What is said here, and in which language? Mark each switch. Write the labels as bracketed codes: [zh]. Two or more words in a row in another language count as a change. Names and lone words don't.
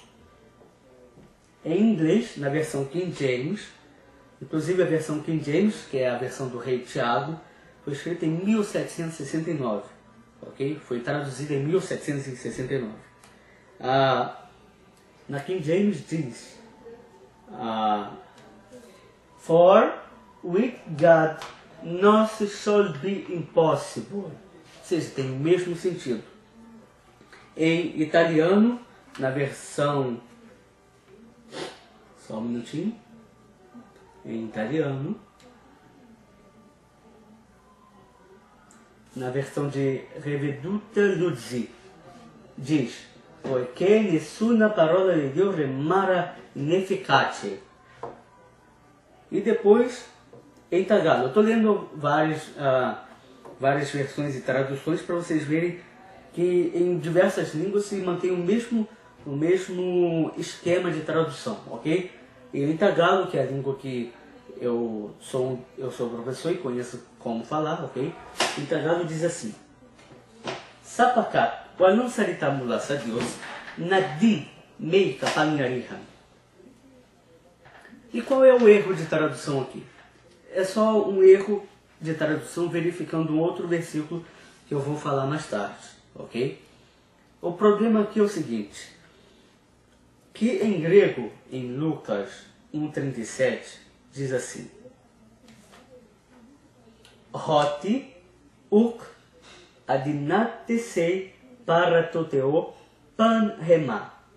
[pt] Em inglês, na versão King James, inclusive a versão King James, que é a versão do rei Tiago, foi escrita em 1769, ok? Foi traduzida em 1769. Na King James diz: [en] for with God nothing shall be impossible. [pt] Ou seja, tem o mesmo sentido. Em italiano, na versão... Só um minutinho. Em italiano, na versão de Reveduta Luzzi, diz: [it] poiché nessuna parola di Dio rimara inefficace. [pt] E depois, em Tagalog, eu estou lendo várias versões e traduções para vocês verem que em diversas línguas se mantém o mesmo esquema de tradução, ok? E em Tagalog, que é a língua que eu sou professor e conheço como falar, ok? Em Tagalog diz assim: [tl] Sapakat, walang salita mula sa Diyos na di may kapangyarihan. [pt] E qual é o erro de tradução aqui? É só um erro de tradução verificando um outro versículo que eu vou falar mais tarde, ok? O problema aqui é o seguinte: que em grego, em Lucas 1:37, diz assim: [el] ὅτι οὐκ ἀδυνατήσει παρὰ τοῦ θεοῦ πᾶν ῥῆμα.